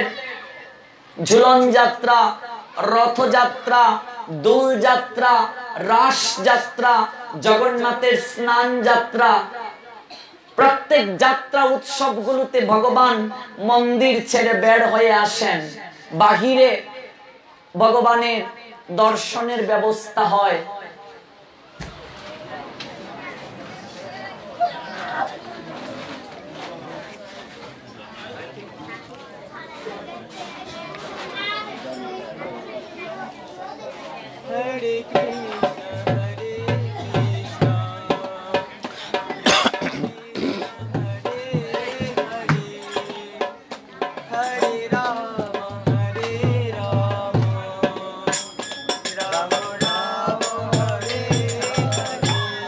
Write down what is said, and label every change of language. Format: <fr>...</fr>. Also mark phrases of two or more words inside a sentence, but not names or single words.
<bn>ঝুলন যাত্রা, রথযাত্রা, দোল যাত্রা, রাস যাত্রা, জগন্নাথের স্নান যাত্রা। প্রত্যেক যাত্রা উৎসবগুলোতে ভগবান মন্দির ছেড়ে বের হয়ে আসেন, বাহিরে ভগবানের দর্শনের ব্যবস্থা হয়। Hare Krishna, Hare Krishna, Hare Rama, Hare Rama, Rama Rama, Hare Hare।</bn>